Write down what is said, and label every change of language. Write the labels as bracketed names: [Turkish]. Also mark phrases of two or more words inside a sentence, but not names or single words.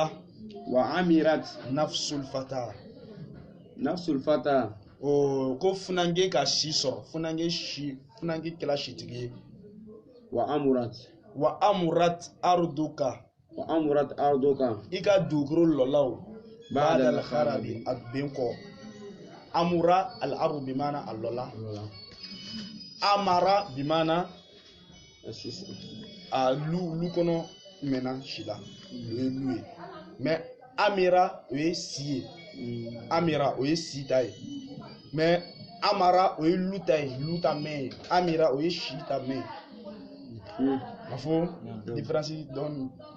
[Arabic] وعمرت نفس الفتى [Bambara] ko funange ka shi sɔrɔ funange kɛla shitigi [Arabic] وعمرت أرضك [Bambara] i ka dugukolo lɔlaw [Arabic] بعد الخراب [Bambara] a ben kɔ [Arabic] عمرت الأرض ب [Bambara] mana al lɔla [Arabic] عمر ب [Bambara] mana a lu kɔnɔ mɛna sila o ye lu ye mais amira o ye si ye amira o ye si ta ye mais amara o ye lu ta ye lu ta mɛn ye amira o ye si ta mɛn ye a fɔ différence dɔɔni.